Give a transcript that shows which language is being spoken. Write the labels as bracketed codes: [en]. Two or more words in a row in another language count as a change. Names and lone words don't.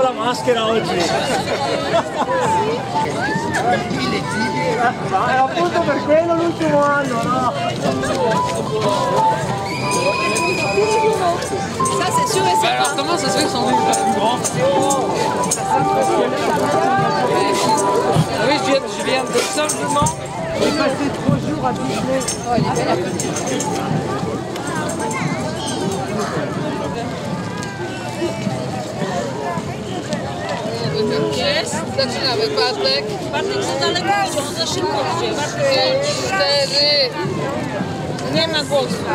[it] maschera oggi. Ma è appunto per quello l'ultimo anno, no? [fr] Ça c'est sûr et certain. Alors comment ça se fait que son nez est plus grand? Ah oui, je viens de simplement. J'ai passé 3 jours à Disney. Oh, il est belle la petite. [pl] Jest? Zaczynamy. Bartek. Bartek za daleko idzie, on za szybko idzie. Bartek, 4. nie ma głosu.